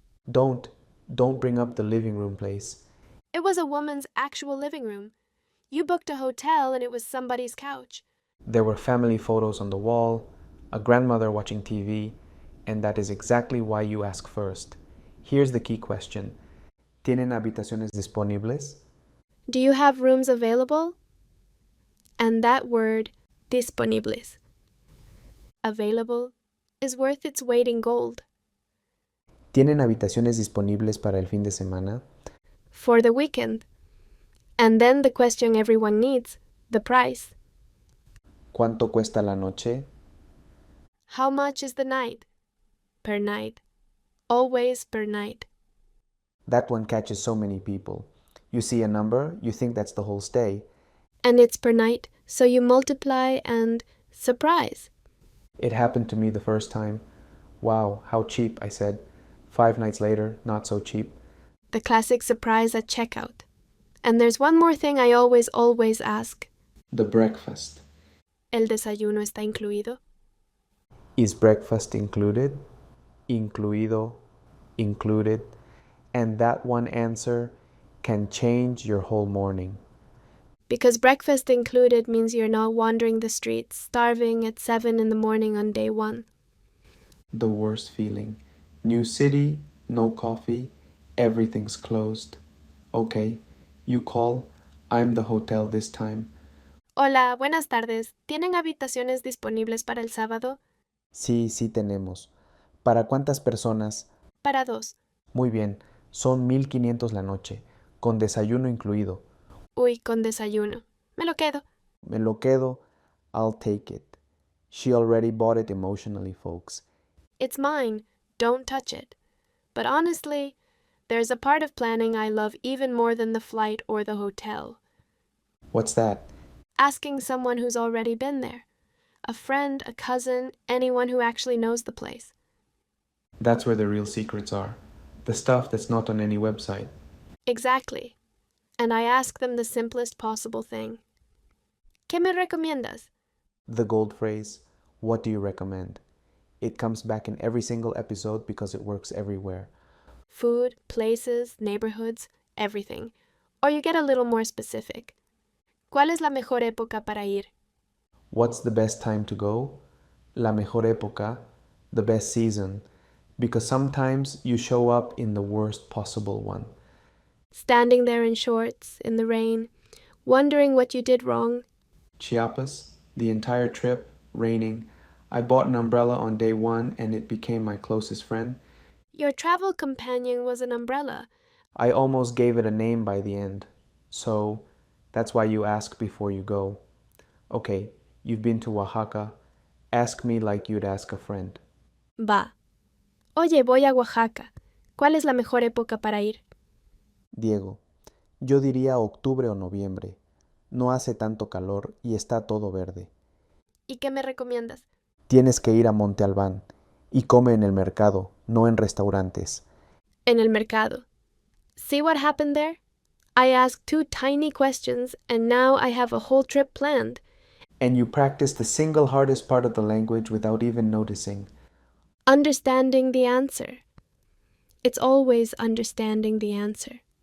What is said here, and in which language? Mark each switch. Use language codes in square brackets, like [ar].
[en] Don't bring up the living room place. It was a woman's actual living room. You booked a hotel and it was somebody's couch. There were family photos on the wall, a grandmother watching TV, and that is exactly why you ask first. Here's the key question. [es] ¿Tienen habitaciones disponibles? [en] Do you have rooms available? And that word, disponibles. Available is worth its weight in gold. [es] ¿Tienen habitaciones disponibles para el fin de semana? [en] For the weekend. And then the question everyone needs, the price. [es] ¿Cuánto cuesta la noche? [en] How much is the night? Per night. Always per night. That one catches so many people. You see a number, you think that's the whole stay. And it's per night, so you multiply and surprise. It happened to me the first time. Wow, how cheap, I said. 5 nights later, not so cheap. The classic surprise at checkout. And there's one more thing I always ask. The breakfast. [es] ¿El desayuno está incluido? [en] Is breakfast included? Incluido, included. And that one answer can change your whole morning. Because breakfast included means you're not wandering the streets, starving at 7 in the morning on day 1. The worst feeling. New city, no coffee, everything's closed. Okay, you call. I'm the hotel this time. [es] Hola, buenas tardes. ¿Tienen habitaciones disponibles para el sábado? Sí, sí tenemos. ¿Para cuántas personas? Para 2. Muy bien, son 1500 la noche, con desayuno incluido. Uy, con desayuno. Me lo quedo. Me lo quedo. [en] I'll take it. She already bought it emotionally, folks. It's mine. Don't touch it. But honestly, there's a part of planning I love even more than the flight or the hotel. What's that? Asking someone who's already been there. A friend, a cousin, anyone who actually knows the place. That's where the real secrets are. The stuff that's not on any website. Exactly. And I ask them the simplest possible thing. [es] ¿Qué me recomiendas? [en] The gold phrase, what do you recommend? It comes back in every single episode because it works everywhere. Food, places, neighborhoods, everything. Or you get a little more specific. [es] ¿Cuál es la mejor época para ir? [en] What's the best time to go? [es] La mejor época, [en] the best season. Because sometimes you show up in the worst possible one. Standing there in shorts, in the rain, wondering what you did wrong. Chiapas, the entire trip, raining. I bought an umbrella on day 1 and it became my closest friend. Your travel companion was an umbrella. I almost gave it a name by the end. So, that's why you ask before you go. Okay, you've been to Oaxaca. Ask me like you'd ask a friend. [es] Va. Oye, voy a Oaxaca. ¿Cuál es la mejor época para ir? Diego, yo diría octubre o noviembre. No hace tanto calor y está todo verde. ¿Y qué me recomiendas? Tienes que ir a Monte Albán y come en el mercado, no en restaurantes. En el mercado. [en] See what happened there? I asked 2 tiny questions and now I have a whole trip planned. And you practice the single hardest part of the language without even noticing. Understanding the answer. It's always understanding the answer.